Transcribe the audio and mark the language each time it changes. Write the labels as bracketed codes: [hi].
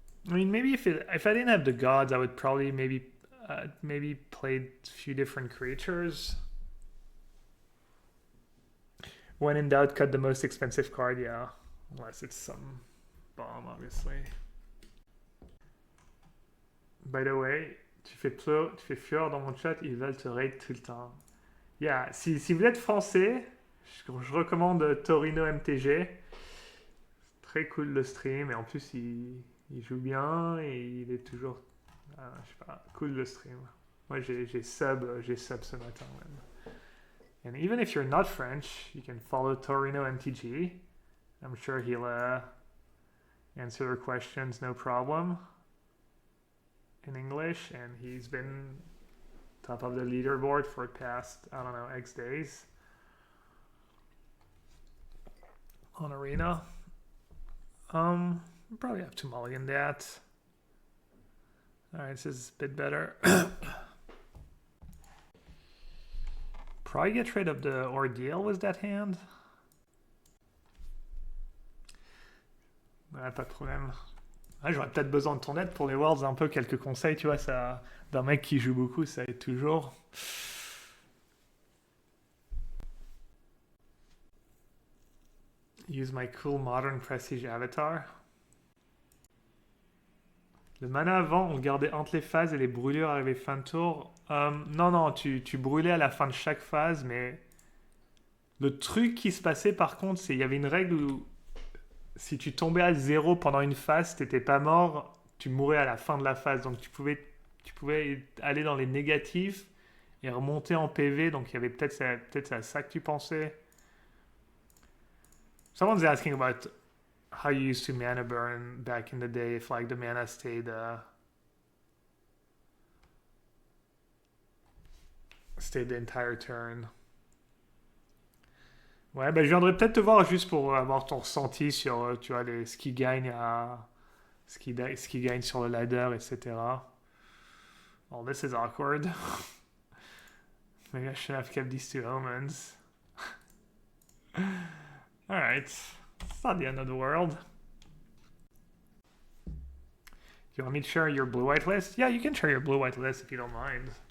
[en] I mean, maybe if I didn't have the gods, I would probably maybe play a few different creatures. When in doubt, cut the most expensive card, yeah. Unless it's some bomb, obviously. By the way, [fr] tu fais fleur dans mon chat, ils veulent te raid tout le temps. Yeah, si vous êtes français, je recommande Torino MTG. Très cool le stream, et en plus il joue bien et il est toujours, je sais pas, cool le stream. Moi j'ai sub ce matin même. [en] And even if you're not French, you can follow Torino MTG. I'm sure he'll answer your questions no problem in English, and he's been top of the leaderboard for the past, I don't know, X days on Arena. Probably have to mulligan that. Alright, this is a bit better. Probably get rid of the Ordeal with that hand. [fr] Ouais, pas de problème. Ah, j'aurais peut-être besoin de ton aide pour les Worlds, un peu quelques conseils, tu vois, ça, d'un mec qui joue beaucoup, ça aide toujours. [en] Use my cool modern prestige avatar. [fr] Le mana avant, on le gardait entre les phases et les brûlures arrivaient fin de tour. Non, tu brûlais à la fin de chaque phase, mais le truc qui se passait par contre, c'est qu'il y avait une règle où si tu tombais à 0 pendant une phase, t'étais pas mort, tu mourais à la fin de la phase. Donc tu pouvais aller dans les négatifs et remonter en PV. Donc il y avait peut-être à ça que tu pensais. [en] Someone's asking about how you used to mana burn back in the day, if like the mana stayed stayed the entire turn. [fr] Ouais, ben je viendrai peut-être te voir juste pour avoir ton ressenti sur, tu vois, ce qui gagne ce qui gagne sur le ladder, etc. [en] Oh, this is awkward. Maybe I should have kept these two omens. Alright. It's not the end of the world. Do you want me to share your blue-white list? Yeah, you can share your blue-white list if you don't mind.